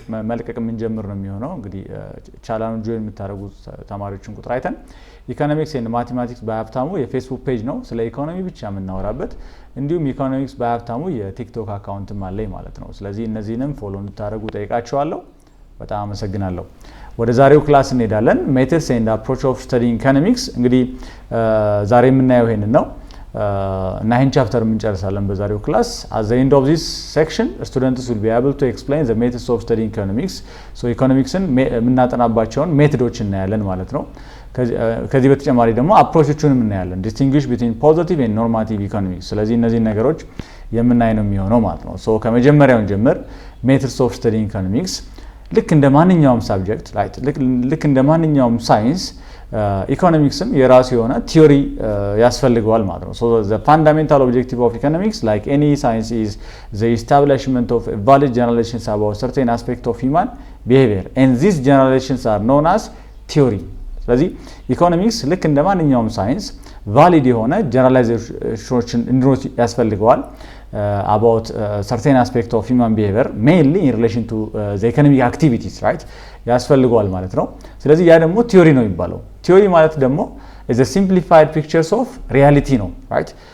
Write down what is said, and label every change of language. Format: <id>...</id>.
<am>መልቀቅ የምንጀምር ነው የሚሆነው። እንግዲህ ቻናሉን ጆይን የምታደርጉ ተማሪዎችን ቁጥር አይተን ኢኮኖሚክስ ኤንድ ማቴማቲክስ በሀብታሙ የፌስቡክ ፔጅ ነው፣ ስለ ኢኮኖሚ ብቻ የምናወራበት። እንዲሁም ኢኮኖሚክስ በሀብታሙ የቲክቶክ አካውንትም አለኝ ማለት ነው። ስለዚህ እነዚህንም ፎሎ እንድታደርጉ ጠይቃችኋለሁ። በጣም አመሰግናለሁ። ወደ ዛሬው ክላስ እንሄዳለን። ሜተድስ ኤንድ አፕሮች ኦፍ ስታዲንግ ኢኮኖሚክስ። እንግዲህ ዛሬ የምናየው ይሄንን ነው እና ይሄን ቻፕተር እንጨርሳለን በዛሬው ክላስ።</am> <en>at the end of this section students will be able to explain the methods of studying economics.</en> <am>so ኢኮኖሚክስን የምናጠናባቸውን ሜቶዶች እናያለን ማለት ነው። ከዚህ በተጨማሪ ደግሞ አፕሮቾቹንም እናያለን።</am> <en>distinguish between positive and normative economics።</en> <am>ስለዚህ እነዚህ ነገሮች የምናይ ነው የሚሆነው ማለት ነው። so ከመጀመሪያው ጀምር</am> <en>methods of studying economics</en> <am>ልክ እንደ ማንኛውም ሳብጀክት ልክ እንደ ማንኛውም ሳይንስ ኢኮኖሚክስም የራሱ የሆነ ቲዮሪ ያስፈልገዋል ማለት ነው።</am> <en>so the fundamental objective of economics like any science is the establishment of valid generalizations about certain aspects of human behavior and these generalizations are known as theory።</en> <am>ስለዚህ ኢኮኖሚክስ ልክ እንደ ማንኛውም ሳይንስ ቫሊድ የሆነ ጀነራላይዜሽኖችን እንዲኖር ያስፈልገዋል</am> <en>about certain aspect of human behavior mainly in relation to the economic activities, right?</en> <am>ያስፈልገዋል ማለት ነው። ስለዚህ ያ ደግሞ ቲዮሪ ነው የሚባለው። ቲዮሪ ማለት ደግሞ</am> <en>is a simplified pictures of reality</en> <am>ነው, right?</am>